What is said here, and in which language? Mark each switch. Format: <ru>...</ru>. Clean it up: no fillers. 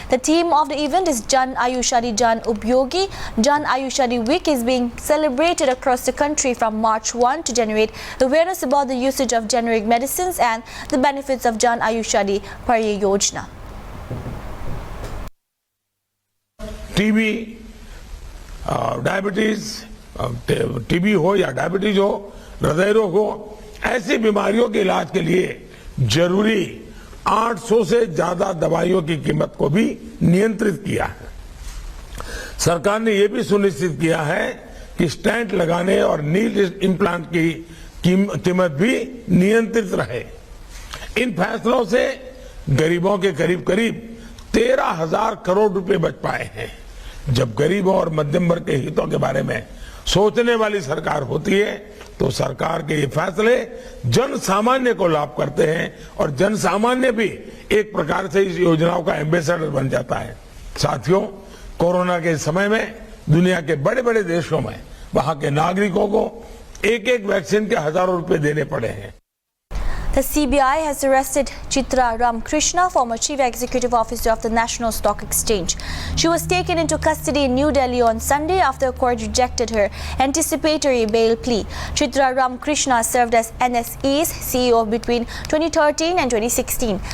<en>The theme of the event is Jan Ayushadi Jan Upyogi. Jan Ayushadi Week is being celebrated across the country from March 1 to generate awareness about the usage of generic medicines and the benefits of Jan Ayushadi Pariyojana.</en> <hi>TB diabetes TB हो या diabetes हो, हृदय रोग हो, ऐसी बीमारियों के इलाज के लिए जरूरी 800 से ज्यादा दवाइयों की कीमत को भी नियंत्रित किया है। सरकार ने यह भी सुनिश्चित किया है कि स्टेंट लगाने और नील इम्प्लांट की कीमत भी नियंत्रित रहे। इन फैसलों से गरीबों के करीब करीब 13,000 करोड़ रुपए बच पाए हैं। जब गरीबों और मध्यम वर्ग के हितों के बारे में सोचने वाली सरकार होती है तो सरकार के ये फैसले जन सामान्य को लाभ करते हैं और जन सामान्य भी एक प्रकार से इस योजनाओं का एम्बेसडर बन जाता है। साथियों, कोरोना के समय में दुनिया के बड़े बड़े देशों में वहां के नागरिकों को एक एक वैक्सीन के हजारों रुपए देने पड़े हैं।</hi> <en>The CBI has arrested Chitra Ramkrishna, former Chief Executive Officer of the National Stock Exchange. She was taken into custody in New Delhi on Sunday after a court rejected her anticipatory bail plea. Chitra Ramkrishna served as NSE's CEO between 2013 and 2016.</en>